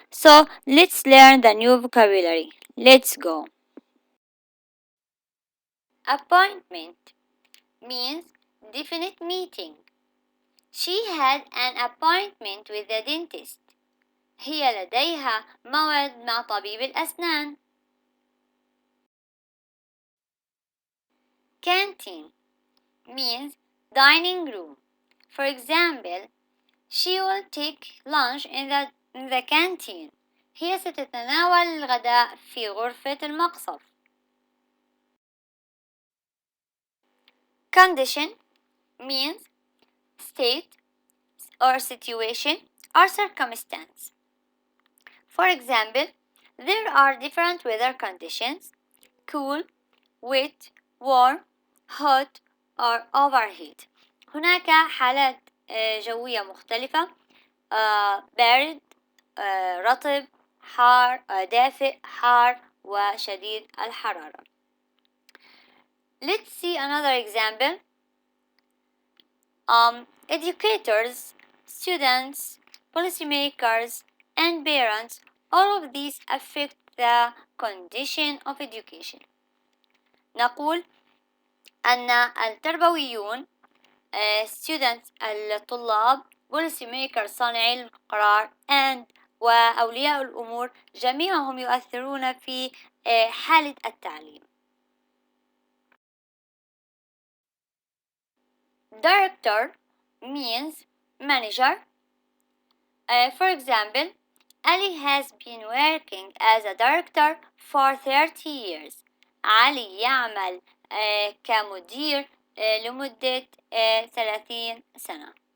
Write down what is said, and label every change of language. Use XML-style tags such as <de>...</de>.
<en>So let's learn the new vocabulary. Let's go. Appointment means definite meeting. She had an appointment with the dentist.</en> <ar>هي لديها موعد مع طبيب الأسنان.</ar> <en>Canteen means dining room. For example, she will take lunch in the canteen.</en> <ar>هي ستتناول الغداء في غرفة المقصف.</ar> <en>Condition means state or situation or circumstance. For example, there are different weather conditions: cool, wet, warm, hot or overheat.</en> <ar>هناك حالات جوية مختلفة: بارد، رطب، حار، دافئ، حار وشديد الحرارة.</ar> <en>Let's see another example. Educators, students, policymakers, and parents, all of these affect the condition of education.</en> <ar>نقول أن التربويون students الطلاب policymakers صانعي القرار وأولياء الأمور جميعهم يؤثرون في حالة التعليم.</ar> <en>Director means manager. For example, Ali has been working as a director for 30 years.</en> <ar>علي يعمل كمدير لمدة 30 سنة.</ar>